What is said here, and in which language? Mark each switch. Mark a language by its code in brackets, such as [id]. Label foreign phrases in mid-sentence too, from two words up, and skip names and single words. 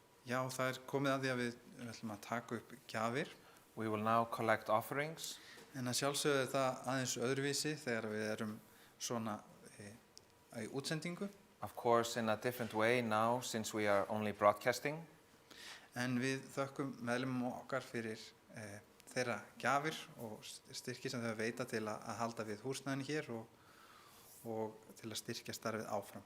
[is] Já, það komið að því að við ætlum að taka upp gjafir, [en] We will now collect offerings. [is] en að sjálfsögðu það aðeins öðruvísi þegar við erum svona í útsendingu. [en] Of course, in a different way now, since we are only broadcasting. [is] En við þökkum meðlumum okkar fyrir þeirra gjafir og styrki sem þau veita til að halda við húsnæðinu hér og til að styrkja starfið áfram.